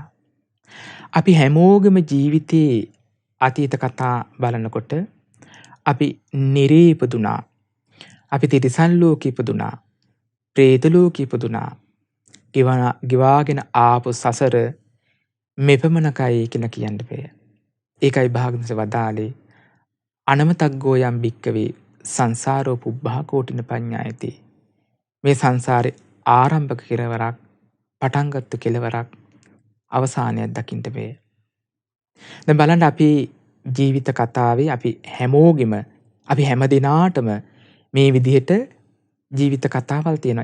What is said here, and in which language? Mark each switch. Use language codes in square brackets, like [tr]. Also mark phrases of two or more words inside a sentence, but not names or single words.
[si] අපි හැමෝගෙම ජීවිතයේ අතීත කතා බලනකොට අපි නිරේ ඉපදුනා. අපි තිරිසන් ලෝකෙ ඉපදුනා. പ്രേත ලෝකෙ ඉපදුනා. ගෙවාගෙන ආපු සසර මෙපමණකයි කියලා කියන්න බෑ. ඒකයි භාග්‍යවතුන් වදාළේ [pi] අනමතග්ගෝ යම් භික්කවේ සංසාරෝ පුබ්බා කෝටින පඤ්ඤායති. [si] මේ සංසාරේ ආරම්භක කෙලවරක්, පටන්ගත්තු කෙලවරක්, අවසානයක් දකින්න බෑ. දැන් බලන්න අපි ජීවිත කතාවේ අපි හැමෝගෙම අපි හැම දිනාටම මේ විදිහට ජීවිත කතාවල් තියෙනවා.